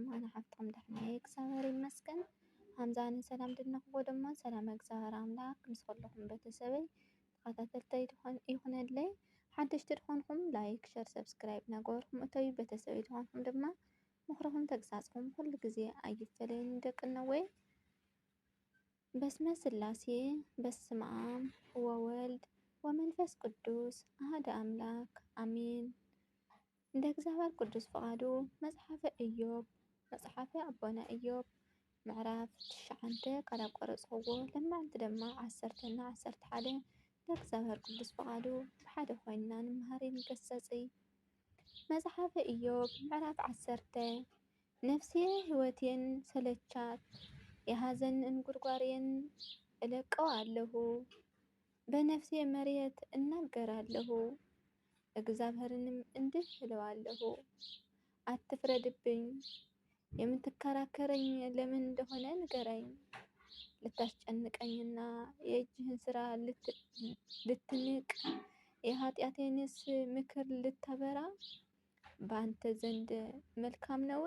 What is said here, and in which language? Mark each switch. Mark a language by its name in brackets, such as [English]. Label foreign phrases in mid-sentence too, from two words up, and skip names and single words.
[Tigrinya] ኣነ ሓፍትኩም ድሕነየ እግዚአብሔር ይመስገን። ሃምዛን ሰላም ድንኽቦ ድማ ሰላም እግዚአብሔር ኣምላክ ምስ ኩልኩም ቤተሰበይ ተኸታተልተይ ይኹነለይ። ሓደሽቲ ድኾንኩም [English] like share subscribe [Tigrinya] ነገርኩም እተይ ቤተሰበይ ድኾንኩም ድማ ምኽርኩም ተግሳጽኩም ኩሉ ግዜ ኣይፈለይን ደቅና ወይ በስመ ስላሴ [Geez] በስመ አብ ወወልድ ወመንፈስ ቅዱስ አሐደ [Tigrinya] አምላክ አሜን። እንደ እግዚአብሔር ቅዱስ ፈቃዱ መጽሐፈ ኢዮብ መጽሐፈ አቦና ኢዮብ ምዕራፍ 9 ካላቆረጽዎ ለማዓልቲ ድማ 11 እንደ እግዚአብሔር ቅዱስ ፈቃዱ ብሓደ ኮይንና ንመሃሪ ንገሰጽ። መጽሐፈ ኢዮብ ምዕራፍ 10 [Amharic] ነፍሴ ሕይወቴን ሰለቻት የሐዘን እንጉርጓሬን እለቀዋለሁ። በነፍሴ መሬት እናገራለሁ፣ እግዚአብሔርንም እንዲህ እለዋለሁ፣ አትፍረድብኝ። የምትከራከረኝ ለምን እንደሆነ ንገረኝ። ልታስጨንቀኝና የእጅህን ስራ ልትንቅ የኃጢአቴንስ ምክር ልታበራ በአንተ ዘንድ መልካም ነውን?